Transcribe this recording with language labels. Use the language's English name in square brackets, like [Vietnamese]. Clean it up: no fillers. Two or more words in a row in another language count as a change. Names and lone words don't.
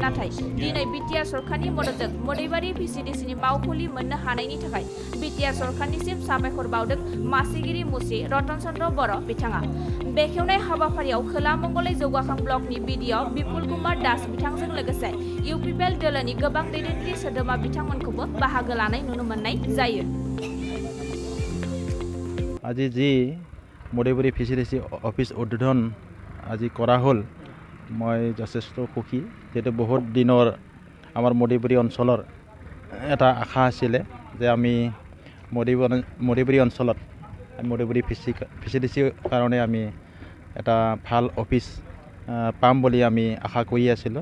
[Bodo] नाथाय दिनै बिटिआर सरकारनि मददजों मदैबारि भिसिडिसिनि मावखुलि मोननो हानायनि थाखाय बिटिआर सरकारनिसिम साबायखर बावदों मासिगिरि मुस्रि रतन चन्द्र बर' बिथाङा। बेखेवनाय हाबाफारियाव खोला मंगलै जौगाखां ब्लकनि बिडिअ बिपुल कुमार दास बिथांजों लोगोसे इउपिपिएल दोलोनि गोबां दैदेनगिरि सोद्रोमा बिथांमोनखौबो बाहागो लानाय नुनो मोननाय जायो। [Assamese] আজি যি মदैবাৰি ভিচিডিচি অফিচ উদ্বোধন আজি কৰা হ'ল, মই যথেষ্ট সুখী। যিহেতু বহুত দিনৰ আমাৰ মदैবাৰি অঞ্চলৰ এটা আশা আছিলে যে আমি মदैবাৰি অঞ্চলত মदैবাৰি ভিচিডিচিৰ কাৰণে আমি এটা ভাল অফিচ পাম বুলি আমি আশা কৰি আছিলোঁ।